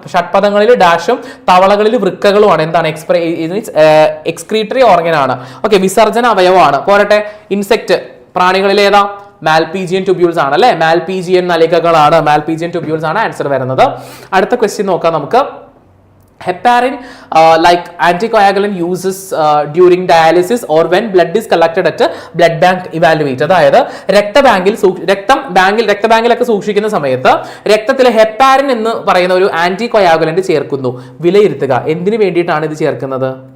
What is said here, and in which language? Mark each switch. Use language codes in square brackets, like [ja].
[ml] ഷഡ്പദങ്ങളിൽ ഡാഷും തവളകളിൽ വൃക്കകളുമാണ്. എന്താണ്? Excretory organ ആണ്. Okay, വിസർജന അവയവമാണ്. പോരട്ടെ, ഇൻസെക്ട് പ്രാണികളിൽ ഏതാ? മാൽപീജിയൻ ട്യൂബ്യൂൾസ് ആണ് അല്ലെ. മാൽപീജിയൻ നലികകളാണ്, മാൽപീജിയൻ ട്യൂബ്യൂൾസ് ആണ് ആൻസർ വരുന്നത്. അടുത്ത ക്വസ്റ്റ്യൻ നോക്കാം നമുക്ക്. [en] Heparin, like anticoagulant uses during dialysis or when blood is collected at blood bank evaluate. [ml] അതായത് രക്തബാങ്കിലൊക്കെ സൂക്ഷിക്കുന്ന സമയത്ത് രക്തത്തിൽ ഹെപ്പാരിൻ എന്ന് പറയുന്ന ഒരു ആന്റികോയാഗുലന്റ് ചേർക്കുന്നു. വിലയിരുത്തുക. എന്തിനു വേണ്ടിയിട്ടാണ് ഇത് ചേർക്കുന്നത്?